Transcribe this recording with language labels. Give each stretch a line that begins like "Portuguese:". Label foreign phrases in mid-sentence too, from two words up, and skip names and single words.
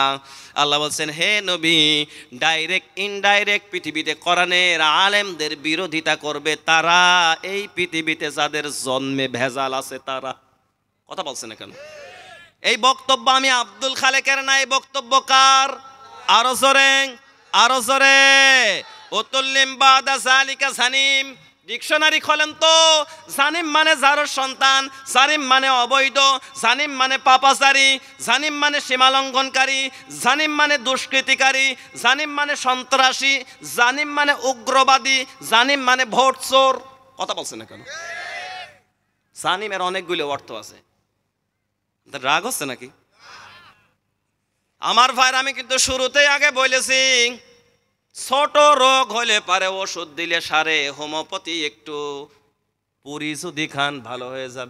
Bangla: আল্লাহ বলছেন, হে নবী,
English: direct indirect
Bangla: পৃথিবীতে কোরআনের আলেমদের বিরোধিতা করবে তারা, এই পৃথিবীতে যাদের জন্মে ভেজাল আছে তারা। কথা বলছেন না কেন? এই বক্তব্য আমি আব্দুল খালেকের না, এই বক্তব্য কার? আরো জোরে, আরো জোরে।
Arabic: عتل بعد ذلك زنيم,
Bangla: ডিকশনারি খোলেন তো। জানিম মানে জারর সন্তান, জানিম মানে অবৈধ, জানিম মানে পাপাচারী, জানিম মানে সীমালঙ্ঘনকারী, জানিম মানে দুষ্কৃতিকারী, জানিম মানে সন্ত্রাসী, জানিম মানে উগ্রবাদী, জানিম মানে ভোট চোর। কথা বলছেন না কেন? জানিমের অনেকগুলো অর্থ আছে। রাগ হচ্ছে নাকি আমার ভাইর? আমি কিন্তু শুরুতেই আগে বলেছি, ছোট রোগ হলে পারে ওষুধ দিলে সারে, হোমিওপ্যাথি একটু পুরি যদি খান ভালো হয়ে যাবে।